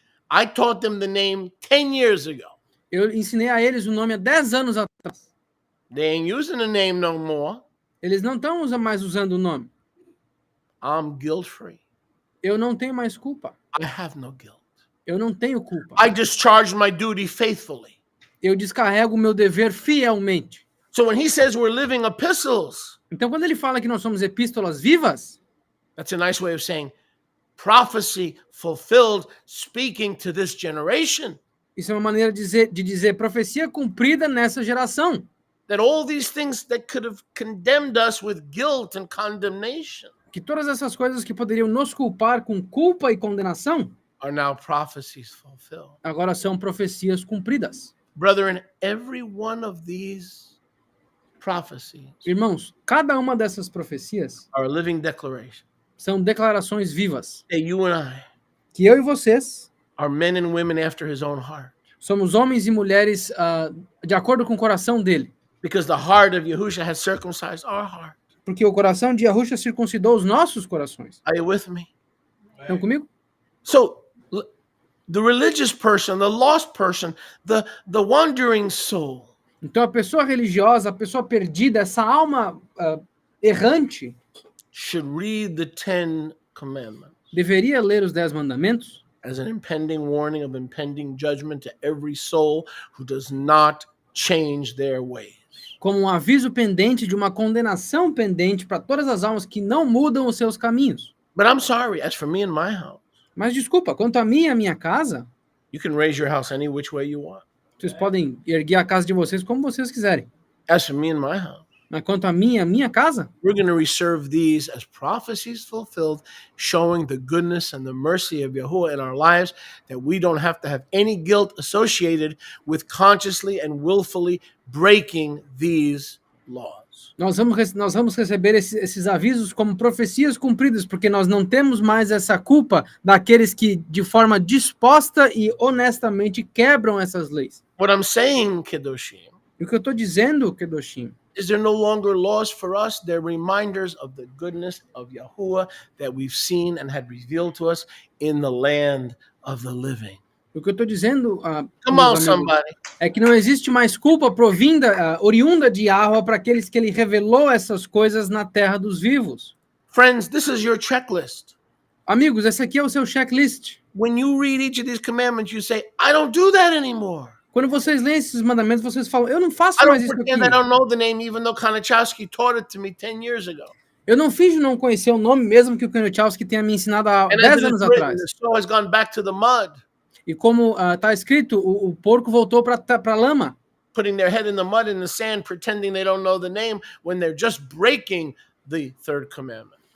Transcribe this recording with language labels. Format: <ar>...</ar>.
<en>I taught them the name 10 years ago.</en> <pt>Eu ensinei a eles o nome há 10 anos atrás.</pt> <en>They ain't using the name no more.</en> <pt>Eles não estão mais usando o nome.</pt> <en>I'm guilt-free.</en> <pt>Eu não tenho mais culpa.</pt> <en>I have no guilt.</en> <pt>Eu não tenho culpa.</pt> <en>I discharge my duty faithfully.</en> <pt>Eu descarrego o meu dever fielmente.</pt> <en>So when he says we're living epistles,</en> <pt>então quando ele fala que nós somos epístolas vivas,</pt> <en>that's a nice way of saying prophecy fulfilled, speaking to this generation.</en> <pt>Isso é uma maneira de dizer profecia cumprida nessa geração.</pt> <en>That all these things that could have condemned us with guilt and condemnation,</en> <pt>que todas essas coisas que poderiam nos culpar com culpa e condenação,</pt> <en>are now prophecies fulfilled.</en> <pt>Agora são profecias cumpridas.</pt> <en>Brethren, every one of these prophecies</en> <pt>Irmãos, cada uma dessas profecias</pt> <en>are a living declaration</en> <pt>são declarações vivas.</pt> <en>that you and I</en> <pt>Que eu e vocês</pt> <en>are men and women after his own heart.</en> <pt>somos homens e mulheres de acordo com o coração dele.</pt> <en>Because the heart of Yahushua has circumcised our heart.</en> <pt>Porque o coração de Yahushua circuncidou os nossos corações.</pt> <en>Are you with me?</en> <pt>Estão comigo?</pt> <en>So the religious person, the lost person, the wandering soul,</en> <pt>Então a pessoa religiosa, a pessoa perdida, essa alma errante,</pt> <en>should read the 10 commandments</en> <pt>deveria ler os 10 mandamentos</pt> <en>as an impending warning of impending judgment to every soul who does not change their ways.</en> <pt>como um aviso pendente de uma condenação pendente para todas as almas que não mudam os seus caminhos.</pt> <en>But I'm sorry, as for me and my house,</en> <pt>Mas desculpa, quanto a mim e a minha casa,</pt> <en>you can raise your house any which way you want.</en> <pt>vocês podem erguer a casa de vocês como vocês quiserem.</pt> <en>As for me and my house,</en> <pt>Mas quanto a mim e a minha casa,</pt> <en>we're going to reserve these as prophecies fulfilled, showing the goodness and the mercy of Yahuwah in our lives, that we don't have to have any guilt associated with consciously and willfully breaking these laws.</en> <pt>nós vamos receber esses avisos como profecias cumpridas, porque nós não temos mais essa culpa daqueles que, de forma disposta e honestamente, quebram essas leis.</pt> <en>What I'm saying, Kedoshim,</en> <pt>E o que eu estou dizendo, Kedoshim,</pt> <en>is they're no longer laws for us. They're reminders of the goodness of Yahuwah that we've seen and had revealed to us in the land of the living.</en> <pt>o que eu estou dizendo,</pt> <en>Come on,</en> <pt>meus amigos,</pt> <en>somebody.</en> <pt>é que não existe mais culpa provinda, oriunda de Yahweh para aqueles que ele revelou essas coisas na terra dos vivos.</pt> <en>Friends, this is your checklist.</en> <pt>Amigos, esse aqui é o seu checklist.</pt> <en>When you read each of these commandments, you say, I don't do that anymore.</en> <pt>Quando vocês leem esses mandamentos, vocês falam, eu não faço</pt> <en>I</en> <pt>mais</pt> <en>don't</en> <pt>isso aqui.</pt> <en>pretend I don't know the name, even though Kanachowski taught it to me 10 years ago.</en> <pt>Eu não finjo não conhecer o nome, mesmo que o Kenichowski tenha me ensinado há</pt> <en>And</en> <pt>10</pt> <en>as it</en> <pt>anos</pt> <en>is written,</en> <pt>atrás.</pt> <en>the soul has gone back to the mud,</en> <pt>E como está escrito, o porco voltou para a lama,</pt> <en>putting their head in the mud and the sand, pretending they don't know the name when they're just breaking the third commandment.</en>